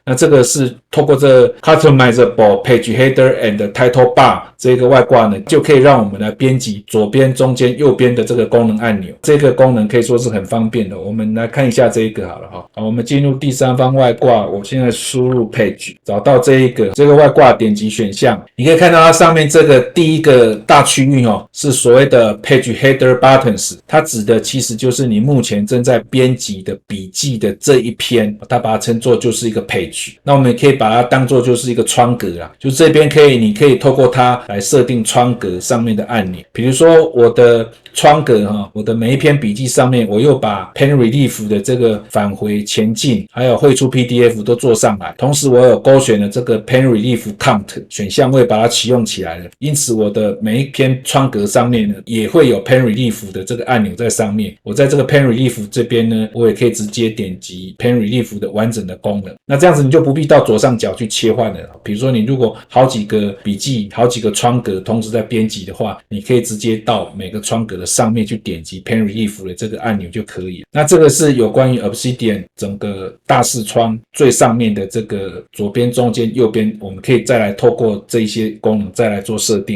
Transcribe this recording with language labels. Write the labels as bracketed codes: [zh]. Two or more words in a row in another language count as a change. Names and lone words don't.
[zh] 那這個是透過這個 Customizable Page Header and Title Bar 這個外掛呢，就可以讓我們來編輯左邊、中間、右邊的這個功能按鈕。這個功能可以說是很方便的。我們來看一下這個好了哈。好，我們進入第三方外掛，我現在輸入 Page， 找到這個外掛，點擊選項，你可以看到它上面這個第一個大區域是所謂的 Page Header Buttons，它指的其實就是你目前正在編輯的筆記的這一篇，它把它稱作就是一個 Page。那我們也可以把它當作就是一個窗格啦，就這邊你可以透過它來設定窗格上面的按鈕，比如說我的窗格我的每一篇筆記上面，我又把 Pen Relief 的这個返回、前進，還有匯出 PDF 都做上來。同時我有勾選了這個 Pen Relief Count 選項，我也把它啟用起來了。因此我的每一篇窗格上面呢，也會有 Pen Relief 的這個按鈕在上面。我在這個 Pen Relief 這邊呢，我也可以直接點擊 Pen Relief 的完整的功能。那這樣子你就不必到左上角去切換了。比如說你如果好幾個筆記、好幾個窗格同時在編輯的話，你可以直接到每個窗格的上面去點擊 Pen Relief 的這個按鈕就可以了。那這個是有關於 Obsidian 整個大視窗最上面的這個左邊、中間、右邊，我們可以再來透過這一些功能再來做設定。